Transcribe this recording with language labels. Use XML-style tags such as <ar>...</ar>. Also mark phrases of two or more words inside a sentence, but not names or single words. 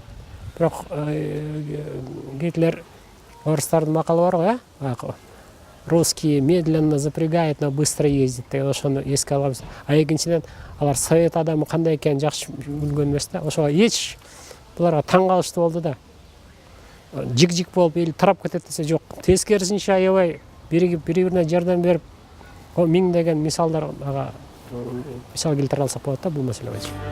<ky>Бирок Гитлер орустардын макалы бар го,</ky> <ru>русские медленно запрягают, но быстро ездит.</ru> <ky>Ошону эске алабыз. А экинчиден алар совет адамы кандай экенин жакшы билген эмес да. Ошого эч буларга таң калыштуу болду да. Жик-жик болуп эл тарап кетет десе жок. Тескерисинче аябай бири-бирине жардам берип, миңдеген мисалдар мисал келтире алсак болот да бул маселе боюнча.</ky>